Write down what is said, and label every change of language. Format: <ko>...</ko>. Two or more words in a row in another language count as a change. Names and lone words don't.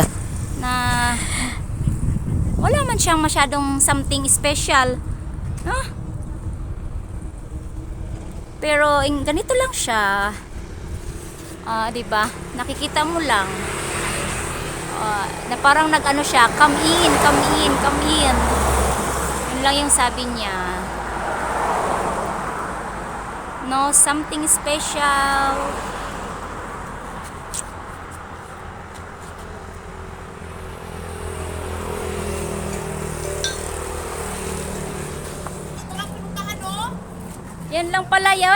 <tl>Na wala man siyang masyadong</tl> <en>something special.</en> <tl>Huh? Pero ganito lang siya. 'Di ba? Nakikita mo lang. Na parang nag-ano siya,</tl> <en>come in, come in, come in.</en> <tl>Yun lang yung sabi niya. No,</tl> <en>something special.</en> <tl>Yan lang pala yun.</tl>